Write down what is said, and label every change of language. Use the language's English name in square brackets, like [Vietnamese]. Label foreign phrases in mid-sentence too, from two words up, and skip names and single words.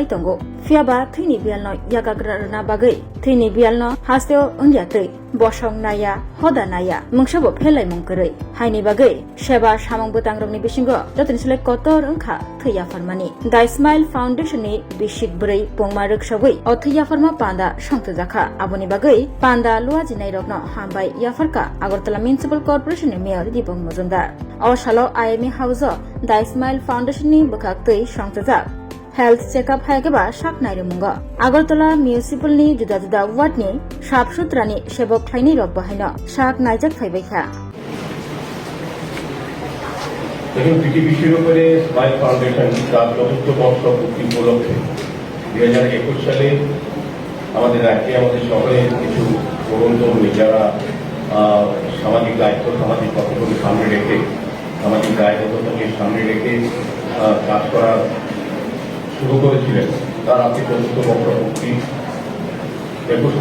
[Kok Borok] tongo fiaba thini bialno yagagrana bagai thini bialno hasteo ungyatei bosong naya hoda naya mungsabo phelai mungkrai haini bagai seba samang butangrok ni bisingo jotinsilai kotor ungkha thaiya farmani da Smile Foundation ni bishik brei pongma ruksabai othaiya farma panda songtjakha aboni bagai panda luajinai rokno hambai yafarka Agartala Municipal Corporation ni Deepak Muzumdar. Oshalo IMA House da Smile Foundation ni bakaktei songtajak [English] health checkup [Kok Borok] haigeba shaknai remunga Agartala Municipal ni juda ward ni sapsutra ni sebok thaini rok bahaina shak naijak thaibaikha [Bangla] দেখুন পিটি বিষয়ের উপরে স্মাইল ফাউন্ডেশন তার ৪র্থ বর্ষ পূর্তি উপলক্ষে ২০২১ সালে আমাদের রাজ্যে আমাদের শহরে কিছু তরুণ তরুণী যারা সামাজিক দায়িত্ব সামাজিক কর্তব্যকে সামনে রেখে সামাজিক দায়বদ্ধতাকে সামনে রেখে কাজ করা শুরু করেছিলেন তার আজকে ৪র্থ বর্ষ পূর্তি ২১